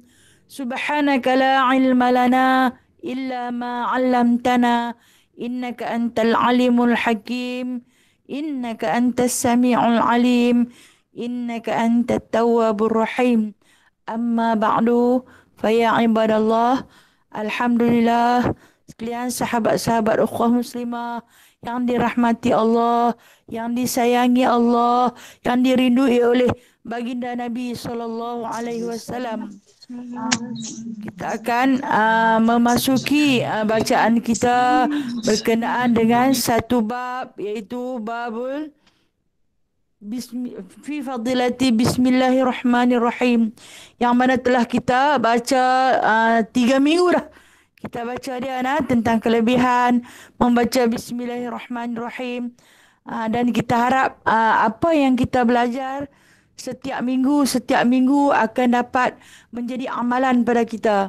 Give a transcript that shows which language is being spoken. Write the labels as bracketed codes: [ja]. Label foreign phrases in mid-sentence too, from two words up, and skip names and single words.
[ar] سبحانك لا علم لنا إلا ما علمتنا إنك أنت العليم الحكيم. إنك أنت السميع العليم. إنك أنت التواب الرحيم. أما بعد، فيا عباد الله. [ms] Alhamdulillah, sekalian sahabat-sahabat ukhuwah muslimah yang dirahmati Allah, yang disayangi Allah, yang dirindui oleh baginda Nabi [ar] صلى الله عليه وسلم. [ms] Kita akan memasuki bacaan kita berkenaan dengan satu bab, iaitu [ar] باب في فضيلة بسم الله الرحمن الرحيم, [ms] yang mana telah kita baca 3 minggu dah. Kita baca dia tentang kelebihan membaca bismillahirrahmanirrahim, dan kita harap apa yang kita belajar setiap minggu akan dapat menjadi amalan pada kita.